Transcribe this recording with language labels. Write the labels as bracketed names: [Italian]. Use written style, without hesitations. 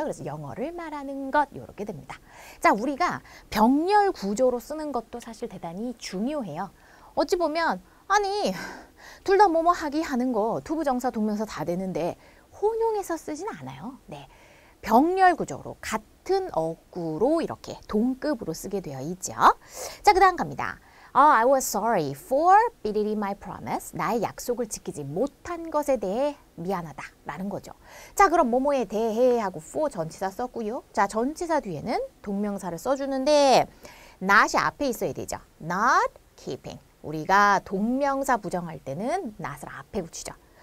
[Korean] 그래서 영어를 말하는 것 이렇게 됩니다. 자, 우리가 병렬 구조로 쓰는 것도 사실 대단히 중요해요. 어찌 보면 아니 둘 다 뭐뭐 하기 하는 거 투부정사 동명사 다 되는데 혼용해서 쓰진 않아요. 네, 병렬 구조로 같은 어구로 이렇게 동급으로 쓰게 되어 있죠. 자, 그 다음 갑니다. [English] I was sorry for beating my promise. [Korean] 나의 약속을 지키지 못한 것에 대해 미안하다 라는 거죠. 자, 그럼 뭐뭐에 대해 하고 for 전치사 썼고요. 자, 전치사 뒤에는 동명사를 써주는데 not이 앞에 있어야 되죠. [English] not keeping. [Korean] 우리가 동명사 부정할 때는 not을 앞에 붙이죠.